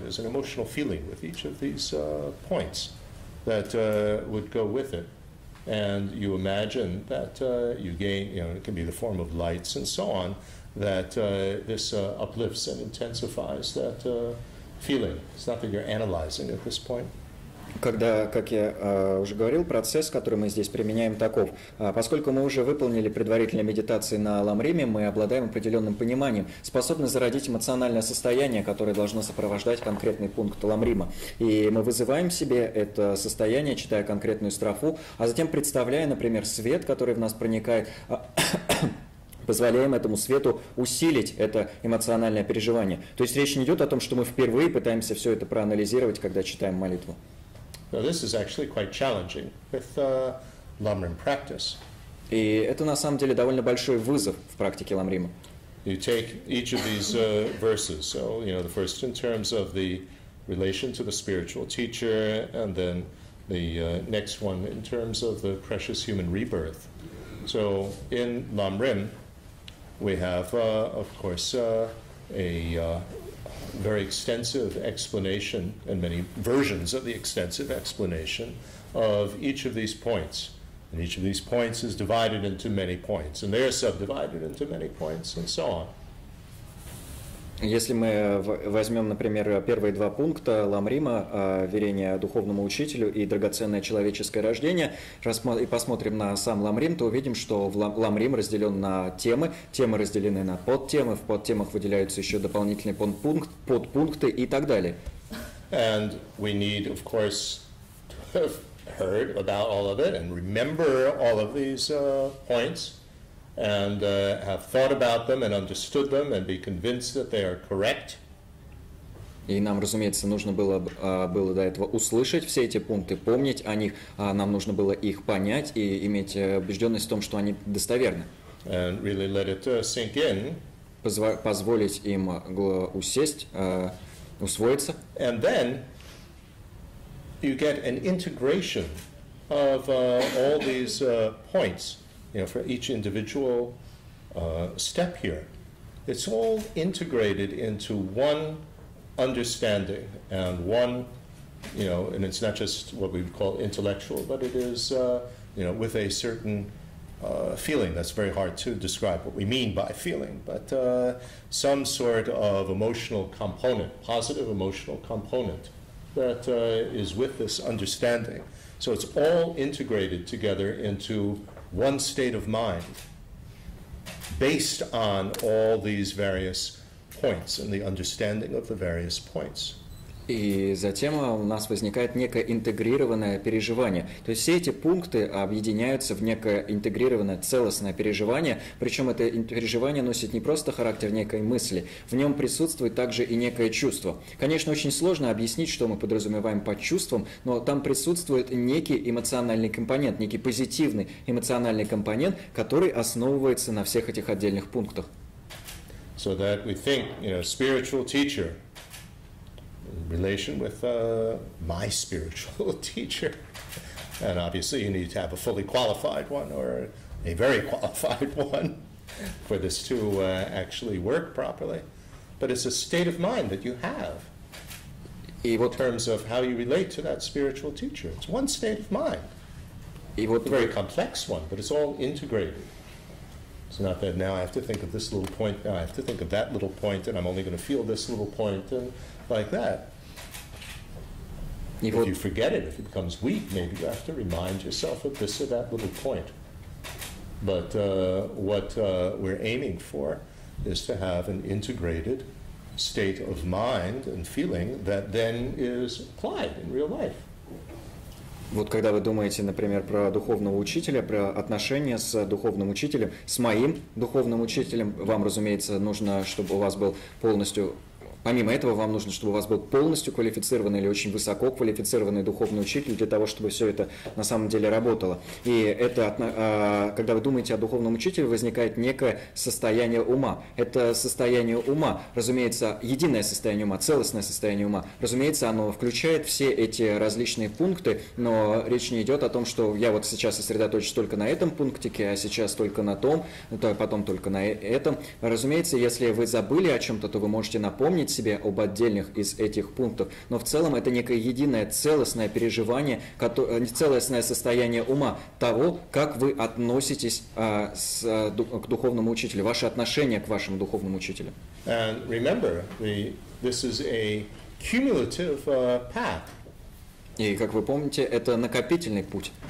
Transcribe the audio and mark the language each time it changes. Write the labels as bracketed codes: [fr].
[en] There's an emotional feeling with each of these points that would go with it. And you imagine that you gain, it can be the form of lights and so on, that this uplifts and intensifies that feeling. It's not that you're analyzing at this point. [ru] Когда, как я уже говорил, процесс, который мы здесь применяем, таков. Поскольку мы уже выполнили предварительные медитации на Ламриме, мы обладаем определенным пониманием, способны зародить эмоциональное состояние, которое должно сопровождать конкретный пункт Ламрима. И мы вызываем себе это состояние, читая конкретную строфу, а затем представляя, например, свет, который в нас проникает, позволяем этому свету усилить это эмоциональное переживание. То есть речь не идет о том, что мы впервые пытаемся все это проанализировать, когда читаем молитву. [en] Now, this is actually quite challenging with Lamrim practice, [ru] И это на самом деле довольно большой вызов в практике ламрима. [en] You take each of these verses, so the first in terms of the relation to the spiritual teacher, and then the next one in terms of the precious human rebirth. So in Lamrim, we have, of course, a very extensive explanation, and many versions of the extensive explanation of each of these points. And each of these points is divided into many points, and they are subdivided into many points, and so on. [ru] Если мы возьмем, например, первые два пункта Ламрима, верение духовному учителю и драгоценное человеческое рождение, и посмотрим на сам Ламрим, то увидим, что Ламрим разделен на темы, темы разделены на подтемы, в подтемах выделяются еще дополнительные подпункты и так далее. [en] And we need, of course, to have heard about all of it and remember all of these points. And have thought about them and understood them and be convinced that they are correct. [ru] И нам, разумеется, нужно было до этого услышать все эти пункты, помнить о них, нам нужно было их понять и иметь убежденность в том, что они достоверны. [en] And really let it sink in. [ru] Позволить им усесть, усвоиться. [en] And then you get an integration of all these points. For each individual step here. It's all integrated into one understanding and one, and it's not just what we would call intellectual, but it is, with a certain feeling. That's very hard to describe what we mean by feeling, but some sort of emotional component, positive emotional component that is with this understanding. So it's all integrated together into one state of mind based on all these various points and the understanding of the various points. [ru] И затем у нас возникает некое интегрированное переживание. То есть все эти пункты объединяются в некое интегрированное целостное переживание, причем это переживание носит не просто характер некой мысли, в нем присутствует также и некое чувство. Конечно, очень сложно объяснить, что мы подразумеваем под чувством, но там присутствует некий эмоциональный компонент, некий позитивный эмоциональный компонент, который основывается на всех этих отдельных пунктах. [en] So that we think, spiritual teacher, relation with my spiritual teacher. And obviously you need to have a fully qualified one or a very qualified one for this to actually work properly. But it's a state of mind that you have in terms of how you relate to that spiritual teacher. It's one state of mind. It's a very complex one, but it's all integrated. It's not that now I have to think of this little point, now I have to think of that little point, and I'm only going to feel this little point, and like that. If you forget it, if it becomes weak, maybe you have to remind yourself of this or that little point. But what we're aiming for is to have an integrated state of mind and feeling that then is applied in real life. [ru] Вот когда вы думаете, например, про духовного учителя, про отношения с духовным учителем, с моим духовным учителем, вам, разумеется, нужно, чтобы у вас был полностью... Помимо этого, вам нужно, чтобы у вас был полностью квалифицированный или очень высоко квалифицированный духовный учитель для того, чтобы все это на самом деле работало. И это, когда вы думаете о духовном учителе, возникает некое состояние ума. Это состояние ума, разумеется, единое состояние ума, целостное состояние ума. Разумеется, оно включает все эти различные пункты, но речь не идет о том, что я вот сейчас сосредоточусь только на этом пунктике, а сейчас только на том, потом только на этом. Разумеется, если вы забыли о чем-то, то вы можете напомнить себе об отдельных из этих пунктов, но в целом это некое единое целостное переживание, целостное состояние ума того, как вы относитесь к духовному учителю, ваше отношение к вашему духовному учителю. [en] And remember, this is a cumulative path. [ru] И, как вы помните, это накопительный путь.